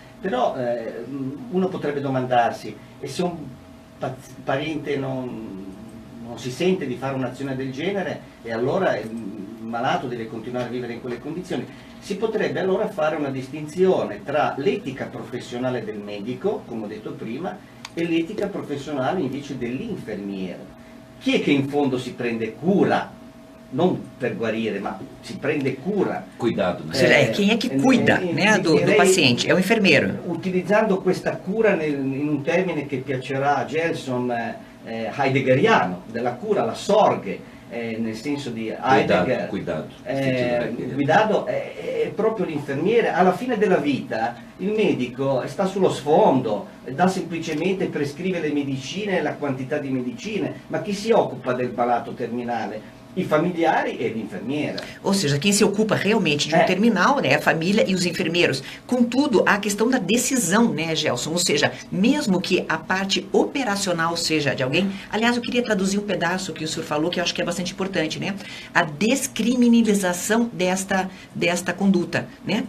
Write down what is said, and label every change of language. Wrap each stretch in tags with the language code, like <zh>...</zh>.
<it>Però uno potrebbe domandarsi, e se un parente non si sente di fare un'azione del genere e allora il malato deve continuare a vivere in quelle condizioni, si potrebbe allora fare una distinzione tra l'etica professionale del medico, come ho detto prima, e l'etica professionale invece dell'infermiere. Chi è che in fondo si prende cura, non per guarire, ma si prende cura?</it> <pt>Cuidado, Ou seja, quem é que cuida do paciente? É o enfermeiro.</pt> <it>Utilizzando questa cura in un termine che piacerà a Gelson, heideggeriano, della cura, la sorge, nel senso di Heidegger. Cuidado è proprio l'infermiere. Alla fine della vita il medico sta sullo sfondo, semplicemente prescrive le medicine e la quantità di medicine, ma chi si occupa del malato terminale? I familiari e l'infermiera.</it> <pt>Ou seja, quem se ocupa realmente de um terminal, né, a família e os enfermeiros. Contudo, a questão da decisão, né, Gelson? Ou seja, mesmo que a parte operacional seja de alguém, aliás, eu queria traduzir um pedaço que o senhor falou, que eu acho que é bastante importante, né? A descriminalização desta conduta, né?</pt>